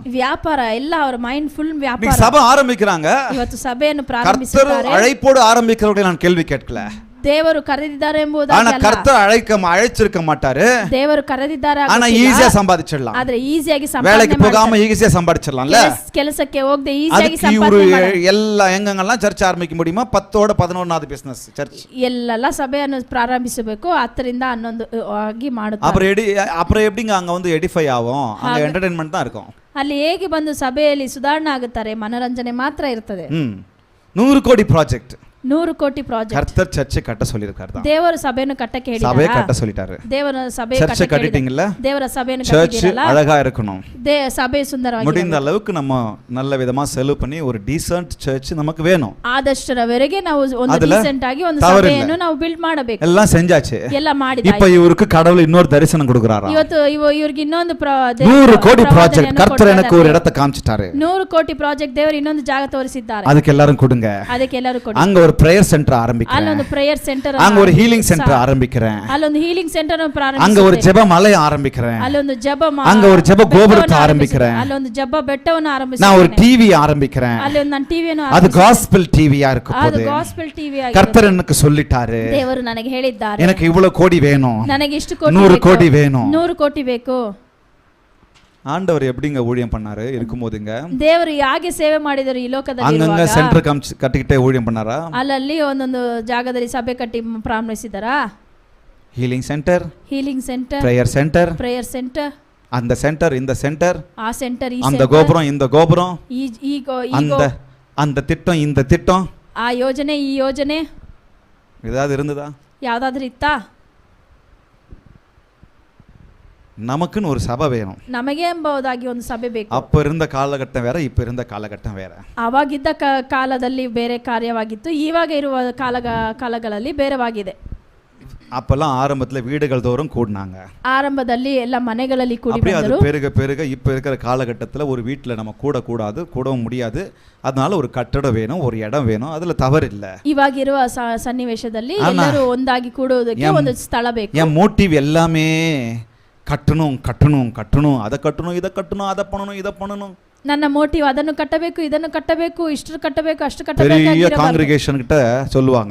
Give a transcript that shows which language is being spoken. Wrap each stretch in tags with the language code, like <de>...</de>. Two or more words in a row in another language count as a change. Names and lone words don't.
<kn>ವ್ಯಾಪಾರ ಎಲ್ಲ ಅವರ</kn> <en>mind full</en> <kn>ವ್ಯಾಪಾರ.</kn> <ta>நீ சபை ஆரம்பிக்கிறாங்க,</ta> <kn>ಇವತ್ತು ಸಭೆಯನ್ನು</kn> <ta>கர்த்தர்</ta> <kn>ಪ್ರಾರಂಭಿಸುತ್ತಾರೆ.</kn> <ta>அழைப்போடு ஆரம்பிக்கிறவர்களை நான் கேள்வி கேட்கல.</ta> <kn>ದೇವರು ಕರೆದಿದ್ದಾರೆ</kn> <ta>ஆனா</ta> <kn>ಎಂಬುದಾಗಿ ಅಲ್ಲ.</kn> <ta>கர்த்தர் அழைச்சிருக்க மாட்டாரு.</ta> <kn>ದೇವರು ಕರೆದಿದ್ದಾರೆ</kn> <ta>ஆனா ஈஸியா சம்பாதிச்சிடலாம்.</ta> <kn>ಆದ್ರೆ ಈಸಿಯಾಗಿ</kn> <ta>வேலைக்கு</ta> <kn>ಸಂಪಾದನೆ</kn> <ta>போகாம ஈஸியா சம்பாதிச்சிடலாம்ல.</ta> <kn>ಕೆಲಸಕ್ಕೆ ಹೋಗದೆ ಈಸಿಯಾಗಿ</kn> <ta>அதுக்கு இவரு</ta> <kn>ಸಂಪಾದನೆ ಮಾಡಿ</kn> <ta>எல்லா எங்கெங்கெல்லாம் சர்ச் ஆரம்பிக்க முடியுமா? 10ஓட 11வது</ta> <en>business church.</en> <kn>ಎಲ್ಲೆಲ್ಲ ಸಭೆಯನ್ನು ಪ್ರಾರಂಭಿಸಬೇಕು. 10ರಿಂದ 11 ಆಗಿ ಮಾಡುತ್ತಾರೆ.</kn> <ta>அப்புறம் எப்படிங்க அங்க வந்து எடிஃபை ஆகும்? அங்க என்டர்டெயின்மெண்ட் தான் இருக்கும்.</ta> <kn>ಅಲ್ಲಿ ಹೇಗೆ ಬಂದು ಸಭೆಯಲ್ಲಿ ಸುಧಾರಣೆ ಆಗುತ್ತಾರೆ? ಮನೋರಂಜನೆ ಮಾತ್ರ ಇರ್ತದೆ.</kn> <ta>100 கோடி ப்ராஜெக்ட்.</ta> <kn>100 ಕೋಟಿ ಪ್ರಾಜೆಕ್ಟ್.</kn> <ta>கர்த்தர் சர்ச்சை கட்ட சொல்லிருக்காரு தான்.</ta> <kn>ದೇವರು ಸಭೆಯನ್ನು ಕಟ್ಟಕ್ಕೆ ಹೇಳಿದ್ದಾರೆ.</kn> <ta>சபையை கட்ட சொல்லிட்டாரு.</ta> <kn>ದೇವರ ಸಭೆ</kn> <ta>சர்ச்சை கட்டிட்டீங்கல்ல?</ta> <kn>ದೇವರ ಸಭೆಯನ್ನು</kn> <ta>சர்ச்</ta> <kn>ಕಟ್ಟಿದ್ದೀರಲ್ಲ?</kn> <ta>அழகா இருக்கணும்.</ta> <kn>ಸಭೆ ಸುಂದರವಾಗಿ</kn> <ta>முடிந்த அளவுக்கு நம்ம நல்ல விதமா செலவு பண்ணி ஒரு</ta> <en>decent church</en> <ta>நமக்கு வேணும்.</ta> <kn>ಆದಷ್ಟರವರೆಗೆ ನಾವು ಒಂದು ಅದಲ್ಲ ಡೀಸೆಂಟ್ ಆಗಿ ಒಂದು ತವರಿಲ್ಲ. ಸಭೆಯನ್ನು ನಾವು ಬಿಲ್ಡ್ ಮಾಡಬೇಕು.</kn> <ta>எல்லாம் செஞ்சாச்சு.</ta> <kn>ಎಲ್ಲ ಮಾಡಿದ</kn> <ta>இப்ப இவருக்கு கடவுள் இன்னொரு தரிசனம் கொடுக்கறாராம்.</ta> <kn>ಇವತ್ತು ಇವ್ರಿಗೆ ಇನ್ನೊಂದು</kn> <ta>100 கோடி ப்ராஜெக்ட் கர்த்தர் எனக்கு ஒரு இடத்தை காமிச்சிட்டாரு.</ta> <kn>100 ಕೋಟಿ ಪ್ರಾಜೆಕ್ಟ್ ದೇವರು ಇನ್ನೊಂದು ಜಾಗ ತೋರಿಸಿದ್ದಾರೆ.</kn> <ta>அதுக்கு எல்லாரும் கொடுங்க.</ta> <kn>ಅದಕ್ಕೆ ಎಲ್ಲರೂ ಕೊಡಿ.</kn> <ta>அங்க ஒரு</ta> <en>prayer center</en> <ta>ஆரம்பிக்கிறேன்.</ta> <kn>ಅಲ್ಲೊಂದು</kn> <en>prayer center,</en> <ta>அங்க ஒரு</ta> <en>healing center</en> <ta>ஆரம்பிக்கிறேன்.</ta> <kn>ಅಲ್ಲೊಂದು</kn> <en>healing center</en> <kn>ಅನ್ನು</kn> <ta>அங்க</ta> <kn>ಪ್ರಾರಂಭಿಸುತ್ತೇನೆ.</kn> <ta>ஒரு ஜெப மலை ஆரம்பிக்கிறேன்.</ta> <kn>ಅಲ್ಲೊಂದು ಜಪ</kn> <ta>அங்க ஒரு ஜெப கோபுரத்தை ஆரம்பிக்கிறேன்.</ta> <kn>ಅಲ್ಲೊಂದು ಜಪ ಬೆಟ್ಟವನ್ನು</kn> <ta>நான்</ta> <kn>ಆರಂಭಿಸುತ್ತೇನೆ.</kn> <ta>ஒரு டிவி ஆரம்பிக்கிறேன்.</ta> <kn>ಅಲ್ಲೊಂದು ನಾನು ಟಿವಿಯನ್ನು</kn> <ta>அது காஸ்பல் டிவியா இருக்க</ta> <kn>ಅದು</kn> <ta>போகுது.</ta> <en>gospel TV</en> <kn>ಆಗಿದೆ.</kn> <ta>கர்த்தர் எனக்கு சொல்லிட்டாரு,</ta> <kn>ದೇವರು ನನಗೆ ಹೇಳಿದ್ದಾರೆ,</kn> <ta>எனக்கு இவ்வளவு கோடி வேணும்,</ta> <kn>ನನಗೆ ಇಷ್ಟು ಕೋಟಿ</kn> <ta>100 கோடி வேணும்.</ta> <kn>100 ಕೋಟಿ ಬೇಕು.</kn> <ta>ஆண்டவர் எப்படிங்க ஊழியம் பண்ணாரு இருக்கும்போதுங்க?</ta> <kn>ದೇವರು ಹೇಗೆ ಸೇವೆ ಮಾಡಿದರು ಈ ಲೋಕದಲ್ಲಿ</kn> <ta>அங்கங்க</ta> <kn>ಇರುವಾಗ?</kn> <ta>சென்டர் கட்டிக்கிட்டே ஊழியம் பண்ணாரா?</ta> <kn>ಅಲ್ಲಲ್ಲಿ ಒಂದೊಂದು ಜಾಗದಲ್ಲಿ ಸಭೆ ಕಟ್ಟಿ ಪ್ರಾರಂಭಿಸಿದಾರಾ?</kn> <en>healing center, healing center, prayer center, prayer center,</en> <ta>அந்த சென்டர் இந்த சென்டர்,</ta> <kn>ಆ ಸೆಂಟರ್ ಈ</kn> <ta>அந்த</ta> <kn>ಸೆಂಟರ್,</kn> <ta>கோபுரம் இந்த கோபுரம், அந்த</ta> <kn>ಈ</kn> <ta>அந்த திட்டம் இந்த திட்டம்,</ta> <kn>ಆ ಯೋಜನೆ ಈ ಯೋಜನೆ</kn> <ta>ஏதாவது இருந்ததா?</ta> <kn>ಯಾವ್ದಾದ್ರು ಇತ್ತಾ?</kn> <ta>நமக்குன்னு ஒரு சபை வேணும்.</ta> <kn>ನಮಗೆ ಎಂಬುದಾಗಿ ಒಂದು ಸಭೆ ಬೇಕು.</kn> <ta>அப்ப இருந்த காலகட்டம் வேற, இப்ப இருந்த காலகட்டம் வேற.</ta> <kn>ಅವಾಗಿದ್ದ ಕಾಲದಲ್ಲಿ ಬೇರೆ ಕಾರ್ಯವಾಗಿತ್ತು, ಇವಾಗ ಇರುವ ಕಾಲಗಳಲ್ಲಿ ಬೇರೆವಾಗಿದೆ.</kn> <ta>அப்பெல்லாம் ஆரம்பத்துல வீடுகள் தோறும் கூடினாங்க.</ta> <kn>ಆರಂಭದಲ್ಲಿ ಎಲ್ಲ ಮನೆಗಳಲ್ಲಿ ಕೂಡಿ</kn> <ta>அப்படியே அது</ta> <kn>ಬಂದರು.</kn> <ta>பெருக பெருக இப்ப இருக்கிற காலகட்டத்துல ஒரு வீட்டுல நம்ம கூடாது, கூடவும் முடியாது. அதனால ஒரு கட்டடம் வேணும், ஒரு இடம் வேணும். அதுல தவறு இல்ல.</ta> <kn>ಇವಾಗಿರುವ ಸನ್ನಿವೇಶದಲ್ಲಿ ಎಲ್ಲರೂ ಒಂದಾಗಿ ಕೂಡುವುದಕ್ಕೆ ಒಂದು ಸ್ಥಳ ಬೇಕು.</kn> <ta>என் மோட்டிவ் எல்லாமே கட்டணும் கட்டணும் கட்டணும், அதை கட்டணும் இதை கட்டணும், அதை பண்ணணும் இதை பண்ணணும்.</ta> <kn>ನನ್ನ ಮೋಟಿವ್ ಅದನ್ನು ಕಟ್ಟಬೇಕು, ಇದನ್ನು ಕಟ್ಟಬೇಕು, ಇಷ್ಟು ಕಟ್ಟಬೇಕು, ಅಷ್ಟು</kn> <ta>பெரிய</ta> <kn>ಕಟ್ಟಬೇಕು.</kn> <ta>காங்கிரிகேஷன் கிட்ட சொல்லுவாங்க,</ta>